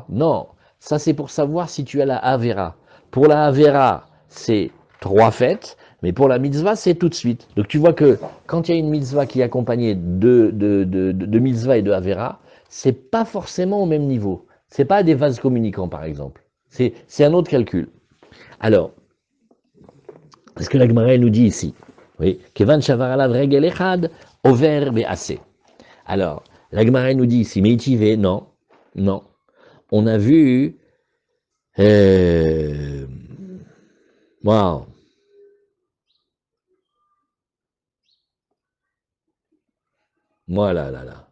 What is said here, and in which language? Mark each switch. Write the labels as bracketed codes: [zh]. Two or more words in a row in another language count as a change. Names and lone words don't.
[fr] Non, ça c'est pour savoir si tu as la Avera. Pour la Avera, c'est 3 fêtes, mais pour la mitzvah, c'est tout de suite. Donc tu vois que quand il y a une mitzvah qui est accompagnée de mitzvah et de Avera, c'est pas forcément au même niveau. C'est pas des vases communicants, par exemple. C'est un autre calcul. Alors, ce que la Gemara nous dit ici, oui, [he] כיון שעבר עליו רגל אחד עובר בעשה. [fr] Alors, la Gemara nous dit ici, mais itivé, non. On a vu, waouh. Voilà, là.